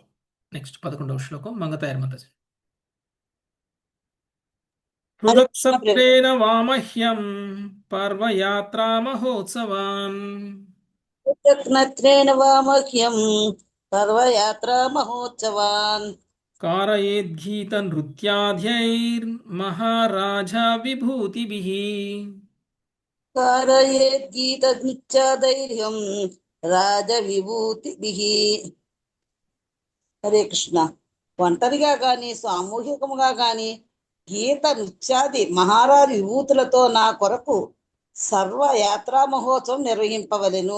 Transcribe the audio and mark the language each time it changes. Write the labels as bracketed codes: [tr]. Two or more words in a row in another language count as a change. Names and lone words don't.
[te] నెక్స్ట్ 11వ శ్లోకం మంగతాయర్ మాతాజీ. [sa] పృథక్సత్రేణ వామహ్యం పర్వయాత్రా మహోత్సవాన్ నత్రేణ వామహ్యం పర్వయాత్రా మహోత్సవాన్ कारयेद्गीत नृत्याध्यैर्महाराजा विभूतिभिः कारयेद्गीत నృత్యాధైర్యం రాజ విభూతిభిః. హరే కృష్ణ. [te] ఒంటరిగా కానీ సామూహికముగా కానీ గీత నృత్యాది మహారాజు విభూతులతో నా కొరకు సర్వ యాత్రా మహోత్సవం నిర్వహింపవలెను.